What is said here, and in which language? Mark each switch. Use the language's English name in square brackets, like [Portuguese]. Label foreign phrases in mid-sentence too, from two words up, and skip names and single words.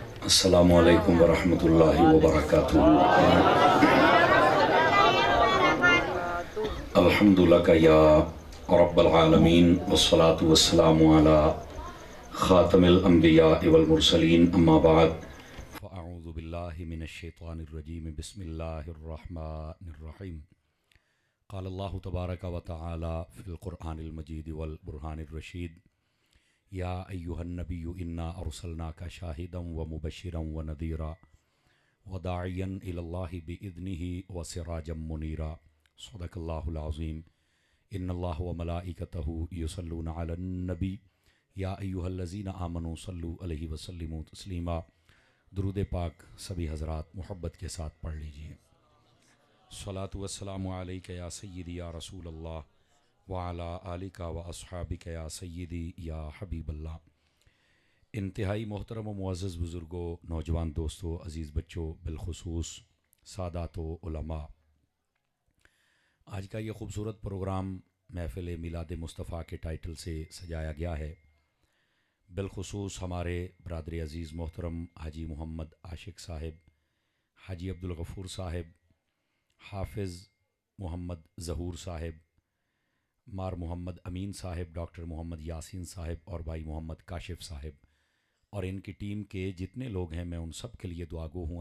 [Arabic] السلام عليكم ورحمة الله وبركاته. الحمد لله يا رب العالمين والصلاة والسلام على خاتم الأنبياء والمرسلين أما بعد فأعوذ بالله من الشيطان الرجيم بسم الله الرحمن الرحيم. قال الله تبارك وتعالى في القرآن المجيد والبرهان الرشيد يا أيها النبي إنا أرسلناك شاهدا ومبشرا ونذيرا وداعيا إلى الله بإذنه وسراجا منيرا. صدق الله العظيم. إن الله وملائكته يصلون على النبي يا أيها الذين آمنوا صلوا عليه وسلموا تسليما. [Urdu] درود پاک سبھی حضرات محبت کے ساتھ پڑھ لیجیے. [Arabic] الصلاة والسلام عليك يا سيدي يا رسول الله وعلى آلك وأصحابك يا سيدي يا حبيب الله. [Urdu] انتہائی محترم و معزز بزرگوں، نوجوان دوستوں، عزیز بچوں، بالخصوص سادات و علما، آج کا یہ خوبصورت پروگرام محفل میلاد مصطفیٰ کے ٹائٹل سے سجایا گیا ہے. بالخصوص ہمارے برادر عزیز محترم حاجی محمد عاشق صاحب، حاجی عبدالغفور صاحب، حافظ محمد ظہور صاحب، مار محمد امین صاحب، ڈاکٹر محمد یاسین صاحب اور بھائی محمد کاشف صاحب اور ان کی ٹیم کے جتنے لوگ ہیں، میں ان سب کے لیے دعاگو ہوں.